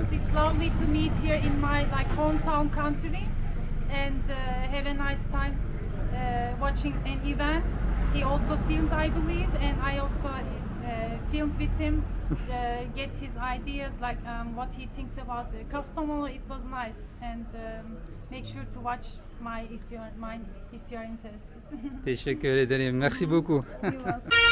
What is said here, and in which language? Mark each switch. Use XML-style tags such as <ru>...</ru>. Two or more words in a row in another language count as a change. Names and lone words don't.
<en>It's lovely to meet here in my hometown country, and have a nice time watching an event. He also filmed, I believe, and I also filmed with him. Get his ideas, what he thinks about the Kastamonu. It was nice, and make sure to watch if you're interested.</en> <tr>Teşekkür ederim.</tr> <fr>Merci beaucoup.</fr> <en>You're welcome.</en>